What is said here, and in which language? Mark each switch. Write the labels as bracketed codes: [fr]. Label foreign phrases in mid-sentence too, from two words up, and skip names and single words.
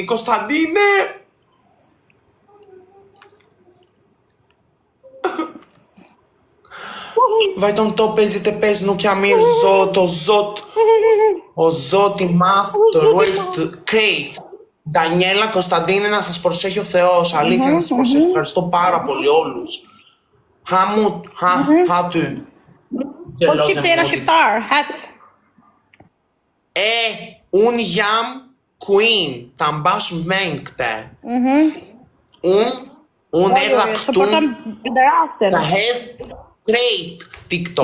[sq] Kostadine. Vajtëm top 55, nuk jam mirë, Zot, o Zot i madh, të ruajt të krejt. Daniela, Kostadine, [el] να σας προσέχει ο Θεός, αλήθεια να σας προσέχει, ευχαριστώ πάρα πολύ όλους. [sq] Hatu. Po shqip se jena shqiptar, hec. Unë jam queen, ta mbash men këte. Unë erdha këtu, Supportojm Bederasin. ta hedh krejt TikTok.